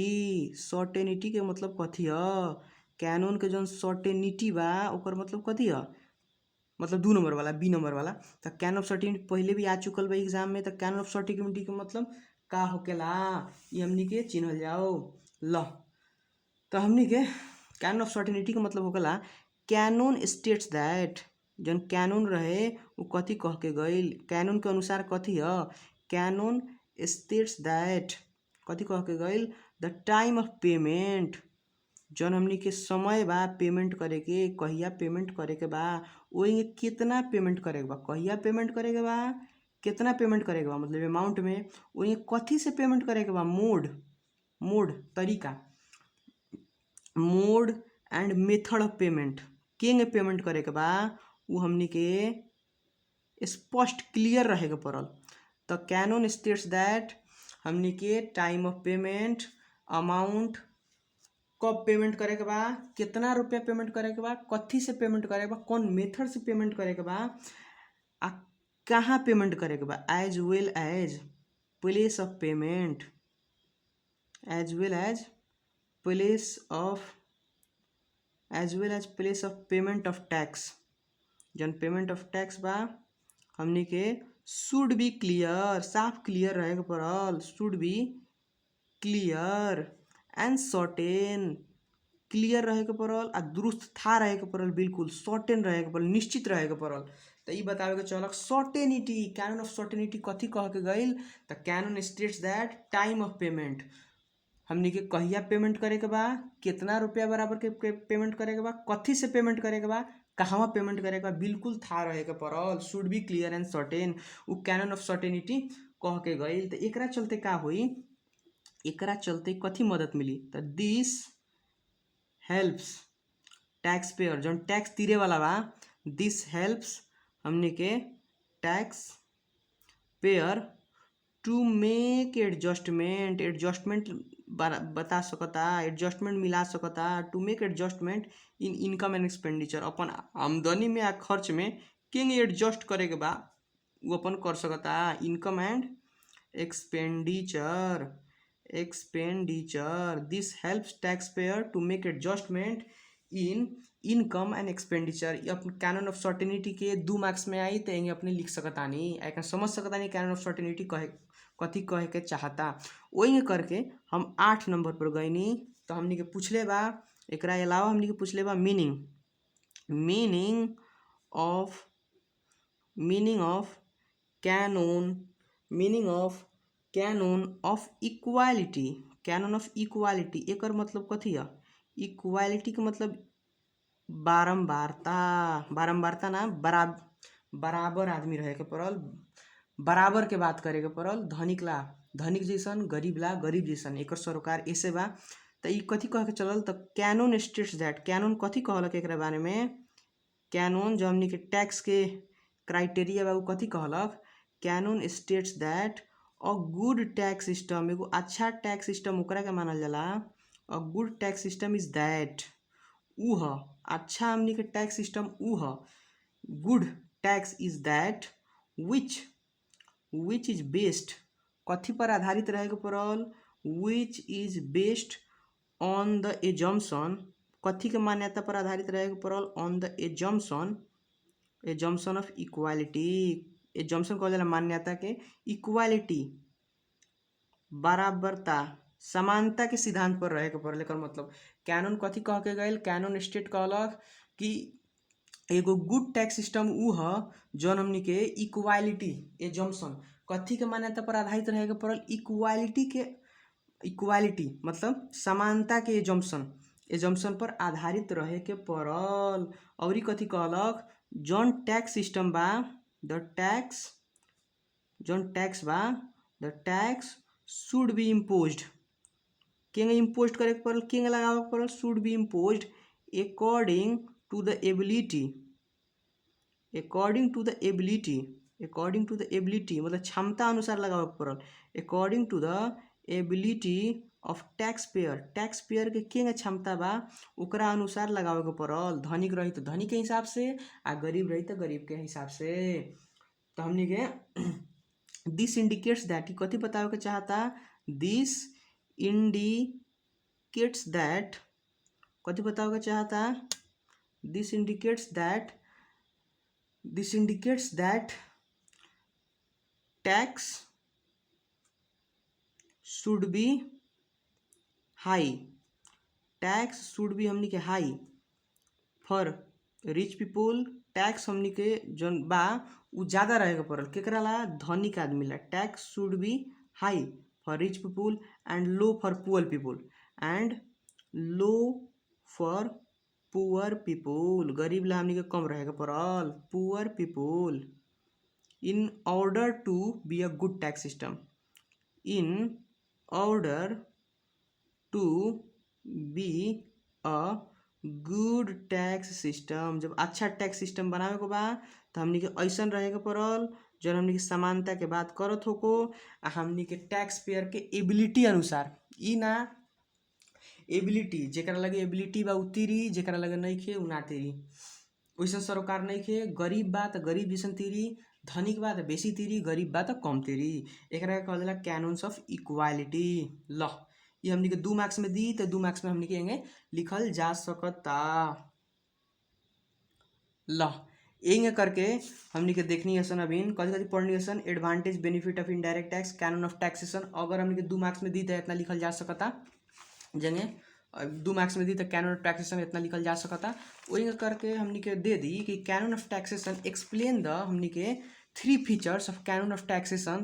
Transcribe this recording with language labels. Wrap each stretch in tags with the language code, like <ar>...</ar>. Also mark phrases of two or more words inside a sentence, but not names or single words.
<bho>सर्टेनिटी के मतलब कथी है, कैनून के जौन सर्टेनिटी बा ओकर मतलब कथी है, मतलब 2 नंबर वाला बी नंबर वाला। तो</bho> <en>canon of certainty</en> <bho>पहले भी आ चुकल बा एग्जाम में। तो</bho> <en>canon of certainty</en> <bho>के मतलब का होकेला ये हमनी के चिन्हल जाओ। ल तो हमनी के</bho> <en>canon of certainty</en> <bho>के मतलब होकेला</bho> <en>canon states that,</en> <bho>जौन कैनून रहे वो कथी कह के गईल, कैनून के अनुसार कथी है,</bho> <en>canon states that</en> <bho>कथी कह के गईल</bho> <en>the time of payment,</en> <bho>जौन हमनी के समय बा पेमेंट करे के, कहिया पेमेंट करे के बा, वही कितना पेमेंट करे के बा, कहिया पेमेंट करे के बा, कितना पेमेंट करे के बा मतलब अमाउंट में, वही कथी से पेमेंट करे के बा, मोड, मोड तरीका,</bho> <en>mode and method of payment,</en> <bho>केंगे पेमेंट करे के बा वो हमनी के स्पष्ट क्लियर रहे के पड़ल। तो</bho> <en>canon states that</en> <bho>हमनी के</bho> <en>time of payment,</en> <bho>अमाउंट, कब पेमेंट करे के बा, कितना रुपया पेमेंट करे के बा, कथी से पेमेंट करे के बा, कौन मेथड से पेमेंट करे के बा, आ कहाँ पेमेंट करे के बा,</bho> <en>as well as place of payment, as well as place of payment of tax, जौन payment of tax</en> <bho>बा हमनी के</bho> <en>should be clear, साफ क्लियर</en> <bho>रहे के पड़ल,</bho> <en>should be clear and certain,</en> <bho>क्लियर रहे के पड़ल आ दुरुस्त था रहे के पड़ल, बिल्कुल सर्टेन रहे के पड़ल, निश्चित रहे के पड़ल। तो ये बतावे के चलक सर्टेनिटी,</bho> <en>canon of certainty</en> <bho>कथी कह के गईल तो</bho> <en>canon states that time of payment</en> <bho>हमनी के कहिया पेमेंट करे के बा, कितना रुपया बराबर के पेमेंट करे के बा, कथी से पेमेंट करे के बा, कहवा पेमेंट करे के बा, बिल्कुल था रहे के पड़ल,</bho> <en>should be clear and certain,</en> <bho>उ</bho> <en>canon of certainty</en> <bho>कह के गईल। तो एकरा चलते का होई, एकरा चलते कथी मदद मिली तो</bho> <en>this helps tax payer,</en> <bho>जौन टैक्स तीरे वाला बा,</bho> <en>this helps</en> <bho>हमने के</bho> <en>tax payer to make adjustment, adjustment बता सकता, एडजस्टमेंट</en> <bho>मिला सकता,</bho> <en>to make adjustment in income and expenditure,</en> <bho>अपन आमदनी में या खर्च में केंगे एडजस्ट करे के बा वो अपन कर सकता,</bho> <en>income and expenditure, expenditure this helps tax payer to make adjustment in income and expenditure.</en> <bho>अपन</bho> <en>canon of certainty</en> <bho>के 2 मार्क्स में आई तो एंगे अपने लिख सकतानी, एक समझ सकतानी</bho> <en>canon of certainty</en> <bho>कथी कहे के चाहता। वही करके हम 8 नंबर पर गईनी तो हमनी के पूछले बा, एकरा अलावा हमनी के पूछले बा मीनिंग, मीनिंग</bho> <en>of canon, meaning of canon of equality, canon of equality</en> <bho>एकर मतलब कथी है, इक्वालिटी के मतलब बारंबारता, बारंबारता ना बराबर आदमी रहे के पड़ल, बराबर के बात करे के पड़ल, धनिक ला धनिक जैसन, गरीब ला गरीब जैसन, एकर सरोकार ऐसे बा। तो ये कथी कह के चलल तो</bho> <en>canon states that,</en> <bho>कैनून कथी कहलक एकरा बारे में, कैनून जो हमनी के टैक्स के क्राइटेरिया बा कथी कहलक,</bho> <en>canon states that a good tax system,</en> <bho>एगो अच्छा टैक्स सिस्टम ओकरा के मानल जाला,</bho> <en>a good tax system is that</en> <bho>उ ह अच्छा हमनी के टैक्स सिस्टम ऊ ह।</bho> <en>good tax is that which is based,</en> <bho>कथी पर आधारित रहेके पड़ल,</bho> <en>which is based on the assumption,</en> <bho>कथी के मान्यता पर आधारित रहेके पड़ल,</bho> <en>on the assumption of equality.</en> <bho>एजम्पशन कहल जाला मान्यता के, इक्वालिटी बराबरता समानता के सिद्धांत पर रहे के पड़ल। एकर मतलब कैनन कथी कह के गइल, कैनन स्टेट कहलक कि एगो</bho> <en>good tax system</en> <bho>ऊ ह जौन हमनी के</bho> <en>equality assumption</en> <bho>कथी के मान्यता पर आधारित रहे के पड़ल, इक्वालिटी मतलब समानता के एजम्पशन पर आधारित रहे के पड़ल। औरी कथी कहलक, जौन टैक्स सिस्टम बा</bho> <en>the tax should be imposed,</en> <bho>केंगे इम्पोज करे के पड़ल, केंगे लगावे के पड़ल,</bho> <en>should be imposed according to the</en> <bho>एबिलिटी मतलब क्षमता अनुसार लगावे के पड़ल,</bho> <en>according to the ability of tax payer</en> <bho>के केंगे क्षमता बा ओकरा अनुसार लगावे के पड़ल। धनिक रही तो धनिक के हिसाब से आ गरीब रही तो गरीब के हिसाब से। तो हमनी के</bho> <en>this indicates that,</en> <bho>कथी बतावे के चाहता,</bho> <en>this indicates that,</en> <bho>कथी बतावे के चाहता,</bho> <en>this indicates that tax should be high, tax should be</en> <bho>हमनी के</bho> <en>high for rich people,</en> <bho>टैक्स हमनी के जौन बा उ ज़्यादा रहे के पड़ल केकरा ला, धनिक आदमी ला।</bho> <en>tax should be high for rich people and low for poor people,</en> <bho>गरीब ला हमनी के कम रहे के पड़ल,</bho> <en>poor people. in order to be a good tax system, in order to be a good tax system,</en> <bho>जब अच्छा टैक्स सिस्टम बनावे के बा तो हमनी के ऐसन रहे के पड़ल जौन हमनी के समानता के बात करत होको आ हमनी के</bho> <en>tax payer</en> <bho>के एबिलिटी अनुसार, ई ना एबिलिटी जेकरा लगे एबिलिटी बा उ तीरी, जेकरा लगे नइखे उ ना तीरी। वैसन सरोकार नइखे, गरीब बा त गरीब जैसन तीरी, धनिक बा त बेसी तीरी, गरीब बा त कम तीरी। एकरा के कहल जाला</bho> <en>canons of equality.</en> <bho>ल ये हमनी के</bho> <en>2 marks</en> <bho>में दी तो</bho> <en>2 marks</en> <bho>में हमनी के एंगे लिखल जा सकता। ल एंगे करके हमनी के देखनी हसन, अभी कथी कथी पढ़नी हसन,</bho> <en>advantage benefit of indirect tax, canon of taxation.</en> <bho>अगर हमनी के</bho> <en>2 marks</en> <bho>में दी तो इतना लिखल जा सकता, जंगे</bho> <en>2 marks</en> <bho>में दी तो</bho> <en>canon of taxation</en> <bho>इतना लिखल जा सकता। वही करके हमनी के दे दी कि</bho> <en>canon of taxation explain the</en> <bho>हमनी के</bho> <en>3 features of canon of taxation.</en>